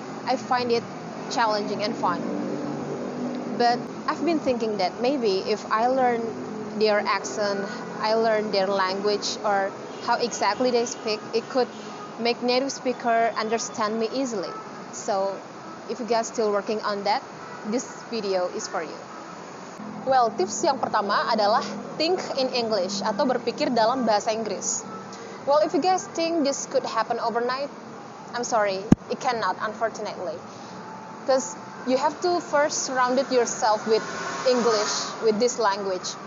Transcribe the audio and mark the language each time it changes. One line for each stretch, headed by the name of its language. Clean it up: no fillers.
English: I find it challenging and fun. But I've been thinking that maybe if I learn their accent, I learn their language, or how exactly they speak, it could make native speaker understand me easily. So if you guys still working on that, this video is for you. Well,
Indonesian: tips yang pertama adalah
English: think in English
Indonesian: atau berpikir dalam bahasa Inggris.
English: Well, if you guys think this could happen overnight, I'm sorry, it cannot, unfortunately. Because you have to first surround yourself with English, with this language.